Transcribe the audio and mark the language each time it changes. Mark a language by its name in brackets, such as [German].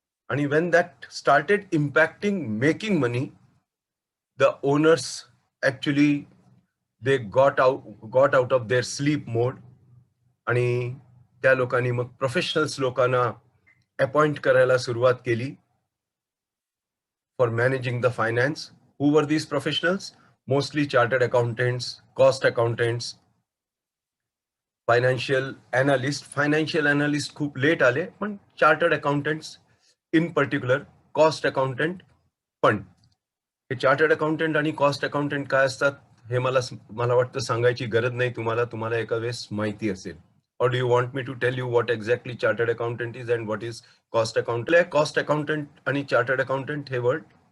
[English] आणि when that started impacting making money, the owners actually they got out of their sleep mode, [Marathi] आणि त्या लोकांनी मग professionals लोकांना अपॉइंट करायला सुरुवात केली for managing the [English] Finance. Who were these professionals? Mostly chartered accountants, cost accountants, financial analyst. [Marathi] Financial analyst खूप late आले, पण chartered accountants [English] in particular, [Marathi] cost accountant पण. हे चार्टर्ड अकाउंटंट आणि कॉस्ट अकाउंटंट काय असतात हे मला वाटतं सांगायची गरज नाही तुम्हाला एका वेळेस माहिती असेल. [English] Or do you want me to tell you what exactly chartered accountant is and what is cost accountant? [Marathi] Cost accountant आणि चार्टर्ड अकाउंटंट हे वर्ड?